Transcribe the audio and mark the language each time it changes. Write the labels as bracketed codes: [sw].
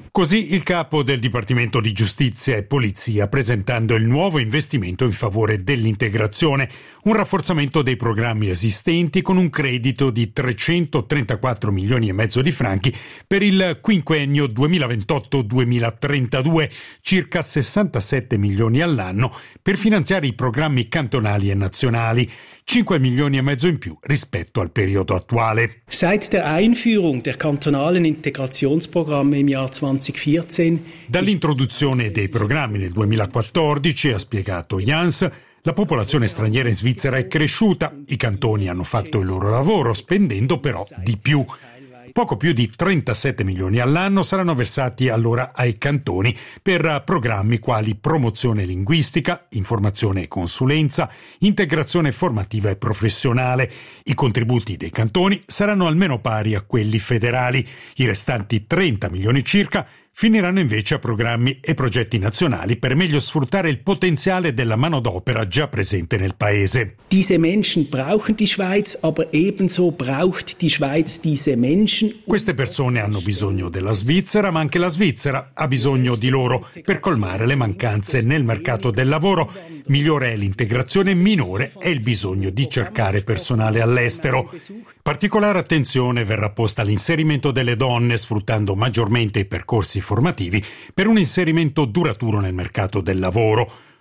[it] Così il capo del Dipartimento di Giustizia e Polizia, presentando il nuovo investimento in favore dell'integrazione, un rafforzamento dei programmi esistenti con un credito di 334 milioni e mezzo di franchi per il quinquennio 2028-2032, circa 67 milioni all'anno per finanziare i programmi cantonali e nazionali, 5 milioni e mezzo in più rispetto al periodo attuale. [de] Seit der Einführung der kantonalen Integrationsprogramme im Jahr 2014. [it] Dall'introduzione dei programmi nel 2014, ha spiegato Jans, la popolazione straniera in Svizzera è cresciuta, i cantoni hanno fatto il loro lavoro, spendendo però di più. Poco più di 37 milioni all'anno saranno versati allora ai cantoni per programmi quali promozione linguistica, informazione e consulenza, integrazione formativa e professionale. I contributi dei cantoni saranno almeno pari a quelli federali. I restanti 30 milioni circa finiranno invece a programmi e progetti nazionali per meglio sfruttare il potenziale della manodopera già presente nel paese. [de] Diese Menschen brauchen die Schweiz, aber ebenso braucht die Schweiz diese Menschen. [it] Queste persone hanno bisogno della Svizzera, ma anche la Svizzera ha bisogno di loro per colmare le mancanze nel mercato del lavoro. Migliore è l'integrazione, minore è il bisogno di cercare personale all'estero. Particolare attenzione verrà posta all'inserimento delle donne, sfruttando maggiormente i percorsi formativi per un inserimento duraturo nel mercato del lavoro.